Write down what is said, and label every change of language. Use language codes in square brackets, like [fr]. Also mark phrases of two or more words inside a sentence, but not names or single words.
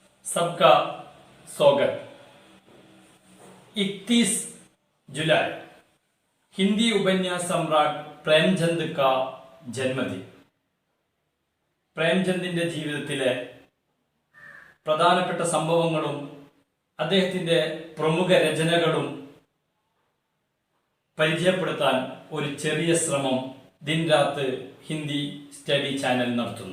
[hi] सबका स्वागत। 31 जुलाई हिंदी उपन्यास सम्राट प्रेमचंद का जन्मदिन। [ml] പ്രേംചന്ദിന്റെ ജീവിതത്തിലെ പ്രധാനപ്പെട്ട സംഭവങ്ങളും അദ്ദേഹത്തിന്റെ പ്രമുഖ രചനകളും പരിചയപ്പെടുത്താൻ ഒരു ചെറിയ ശ്രമം ദിൻ രാത്ത് ഹിന്ദി സ്റ്റഡി ചാനൽ നടത്തുന്നു.